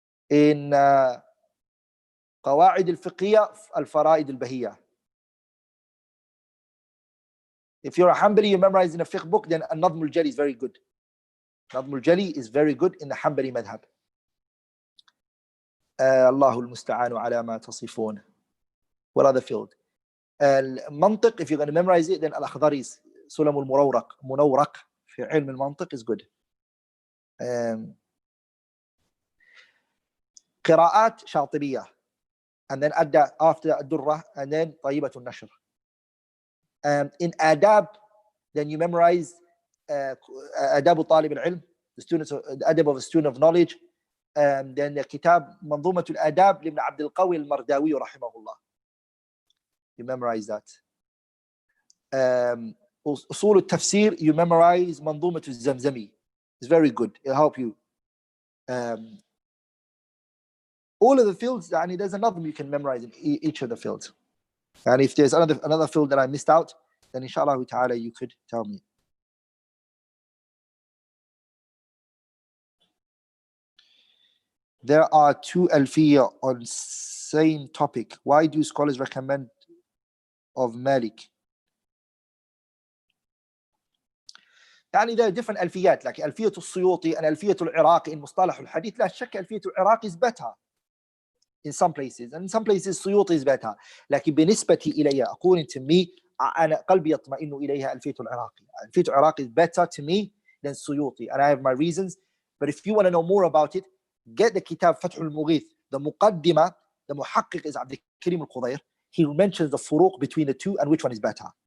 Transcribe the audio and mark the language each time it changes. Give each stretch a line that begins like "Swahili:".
Arabic: In قواعد الفقهية, الفرائد البهية.
English: If you're a Hanbali, you memorize in a fiqh book, then Nadm al-Jali is very good. Nadm al-Jali is very good in the Hanbali madhab.
Arabic: الله المستعان على ما تصفون.
English: What other field? المنطق, if you're going to memorize it, then الأخضري سلم منورق في علم المنطق is good.
Arabic: قراءات شاطبية,
English: and then after that
Arabic: الدرة, and then طيبة النشر.
English: In adab, then you memorize آداب طالب العلم, the adab of a student of knowledge. Then the kitab
Arabic: منظومة الآداب لابن عبد القوي المرداوي رحمه الله.
English: You memorize that.
Arabic: أصول التفسير,
English: you memorize
Arabic: منظومة الزمزمي.
English: It's very good. It'll help you. All of the fields, يعني there's another you can memorize in each of the fields. And if there's another field that I missed out, then inshallah ta'ala you could tell me. There are 2 alfiya on same topic. Why do scholars recommend of Malik? يعني there are different alfiyat, like alfiyat al-Suyuti and alfiyat al-Iraqi in مصطلح الحديث.
Arabic: لا شك
English: alfiyat al-Iraqi is better in some places, and in some places Suyuti is better.
Arabic: لكن بالنسبة إلي,
English: according to me,
Arabic: أنا قلبي يطمئن إليها ألفية العراقي.
English: ألفية العراقي is better to me than Suyuti, and I have my reasons. But if you want to know more about it, get the kitab فتح المغيث. The muqaddimah, the muhaqqiq is Abdul Karim al-Qudayr. He mentions the furuq between the two and which one is better.